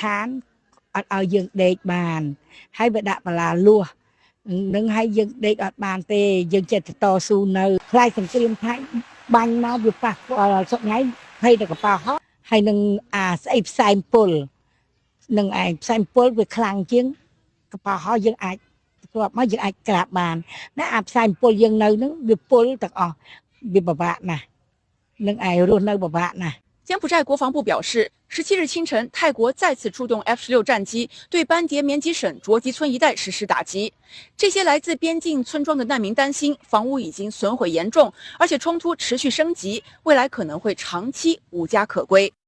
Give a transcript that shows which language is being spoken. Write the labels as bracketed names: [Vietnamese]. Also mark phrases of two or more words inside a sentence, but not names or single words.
[Khmer] ខានអត់ឲ្យយើងដេកបានហើយវាដាក់បលាលួសនឹងឲ្យយើងដេកអត់បានទេយើងចិត្តតស៊ូនៅខ្លាចសង្គ្រាមថៃបាញ់មកវាប៉ះពាល់សពថ្ងៃហើយតែកប៉ាល់ហោះហើយនឹងអាស្អីផ្សែងពុលនឹងឯងផ្សែងពុលវាខ្លាំងជាងកប៉ាល់ហោះយើងអាចគ្រាប់មកយើងអាចក្រាបបានណាអាផ្សែងពុលយើងនៅនឹងវាពុលទាំងអស់វាពិបាកណាស់នឹងឯងរស់នៅពិបាកណាស់ [Chinese] 柬埔寨国防部表示，17日清晨，泰国再次出动 F-16战机对班迭棉吉省卓吉村一带实施打击。这些来自边境村庄的难民担心，房屋已经损毁严重，而且冲突持续升级，未来可能会长期无家可归。